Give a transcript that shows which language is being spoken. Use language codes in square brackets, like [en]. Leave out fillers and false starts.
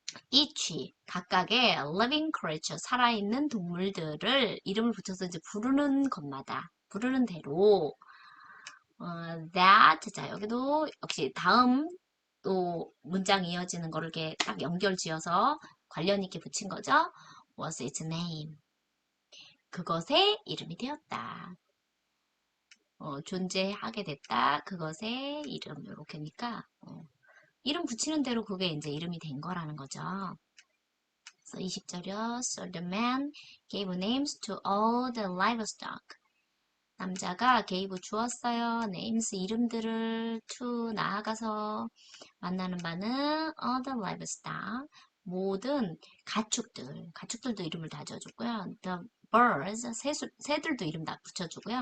[ko] each 각각의 [en] living creature [ko] 살아있는 동물들을 이름을 붙여서 이제 부르는 것마다 부르는 대로 that 자 여기도 역시 다음 또 문장 이어지는 거를 이렇게 딱 연결 지어서 관련 있게 붙인 거죠. [en] was its name. [ko] 그것의 이름이 되었다. 존재하게 됐다. 그것의 이름. 이렇게니까 이름 붙이는 대로 그게 이제 이름이 된 거라는 거죠. 그래서 20절이요. [en] So the man gave names to all the livestock. [ko] 남자가 gave 주었어요. [en] names [ko] 이름들을 [en] to [ko] 나아가서 만나는 바는 [en] all the livestock. [ko] 모든 가축들도 이름을 다 지어줬고요. [en] The birds, [ko] 새들도 이름 다 붙여주고요.